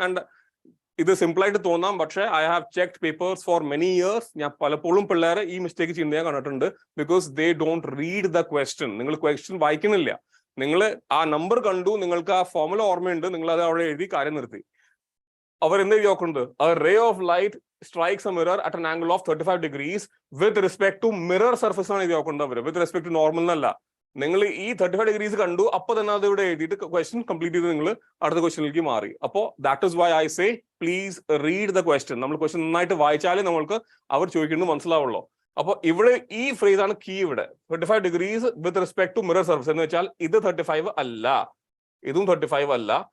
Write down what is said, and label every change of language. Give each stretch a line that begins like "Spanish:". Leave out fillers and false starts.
English: And
Malayalam: ഇത് simple ആയിട്ട് തോന്നാം, പക്ഷേ
English: I have checked papers for many years.
Malayalam: ഞാൻ പലപ്പോഴും പിള്ളേരെ ഈ മിസ്റ്റേക്ക് ചെയ്യുന്നത് ഞാൻ കണ്ടിട്ടുണ്ട്.
English: Because they don't read the question.
Malayalam: നിങ്ങൾ ക്വസ്റ്റ്യൻ വായിക്കുന്നില്ല. നിങ്ങൾ ആ നമ്പർ കണ്ടു, നിങ്ങൾക്ക് ആ ഫോർമുല ഓർമ്മയുണ്ട്, നിങ്ങൾ അത് അവിടെ എഴുതി കാര്യം നിർത്തി. അവർ എന്ത് നോക്കുന്നത്?
English: a ray of light strikes a mirror at an angle of 35 degrees with respect to mirror surface
Malayalam: ആണ് ഇത് നോക്കുന്നത് അവർ,
English: with respect to normal
Malayalam: എന്നല്ല. നിങ്ങൾ ഈ 35 ഡിഗ്രീസ് കണ്ടു, അപ്പൊ തന്നെ അത് ഇവിടെ എഴുതിയിട്ട് ക്വസ്റ്റ്യൻ കംപ്ലീറ്റ് ചെയ്ത് നിങ്ങൾ അടുത്ത ക്വസ്റ്റ്യനിലേക്ക് മാറി. അപ്പോൾ
English: That is why I say please read the question.
Malayalam: നമ്മൾ ക്വസ്റ്റ്യൻ നന്നായിട്ട് വായിച്ചാലേ നമ്മൾക്ക് അവർ ചോദിക്കുന്നത് മനസ്സിലാവുള്ളൂ. അപ്പൊ ഇവിടെ ഈ ഫ്രേസ് ആണ് കീ. ഇവിടെ 35 degrees
English: with respect to mirror surface
Malayalam: എന്ന് വെച്ചാൽ ഇത് 35 അല്ല, ഇതും 35 അല്ല.